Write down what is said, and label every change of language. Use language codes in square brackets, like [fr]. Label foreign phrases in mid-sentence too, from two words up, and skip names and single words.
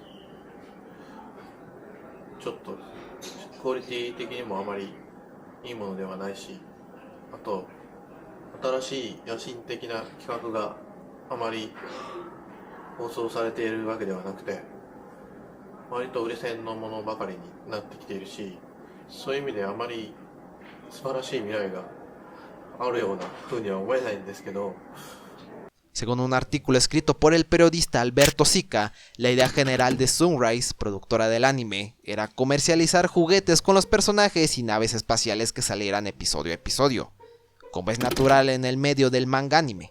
[ja] ちょっとクオリティ的にもあまりいいものではないし、あと新しい野心的な企画があまり放送されているわけではなくて、割と売れ線のものばかりになってきているし、そういう意味であまり素晴らしい未来があるような風には思えないんですけど。 [es] Según un artículo escrito por el periodista Alberto Sica, la idea general de Sunrise, productora del anime, era comercializar juguetes con los personajes y naves espaciales que salieran episodio a episodio, como es natural en el medio del manga anime.